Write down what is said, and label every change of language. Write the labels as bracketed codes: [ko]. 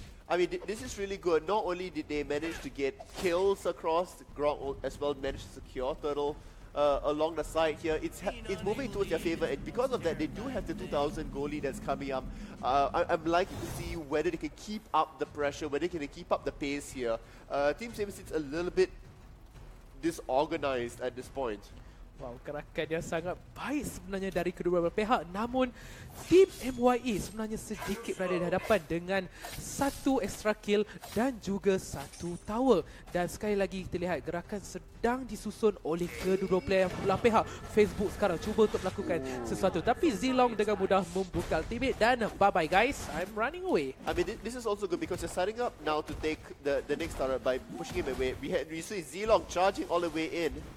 [en] I mean, this is really good. Not only did they manage to get kills across, Grok as well managed to secure Turtle along the side here. It's moving towards their favor, and because of that, they do have the 2,000 goal lead that's coming up. I'm liking to see whether they can keep up the pressure, whether they can keep up the pace here. Team Saber seems a little bit disorganized at this point. [ms] Wow, gerakan yang sangat baik sebenarnya dari kedua belah pihak. Namun, tim MYA sebenarnya sedikit berada di hadapan dengan 1 extra kill dan juga 1 tower. Dan sekali lagi kita lihat gerakan sedang disusun oleh kedua player belah pihak. Facebook sekarang cuba untuk melakukan sesuatu. Tapi Zilong dengan mudah membuka ultimate dan [en] bye-bye guys, I'm running away. I mean, this is also good because they're starting up now to take the next turret by pushing him away. We see Zilong charging all the way in.